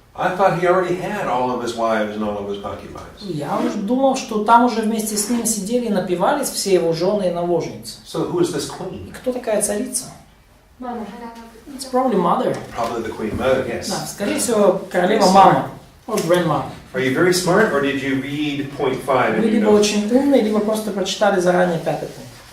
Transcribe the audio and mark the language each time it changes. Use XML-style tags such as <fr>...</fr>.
<en>I thought he already had all of his wives and all of his concubines.</en> <ru>Я уже думал, что там уже вместе с ним сидели и напивались все его жены и наложницы.</ru> <en>So who is this queen?</en> <ru>И кто такая царица? Мама,</ru> <en>It's probably mother. Probably the queen mother, yes.</en> <ru>Да, скорее всего, королева-мама.</ru> <en>Or grandma. Are you very smart, or did you read point 5?</en> <ru>Вы либо очень умные, либо просто прочитали заранее 5-й пункт.</ru>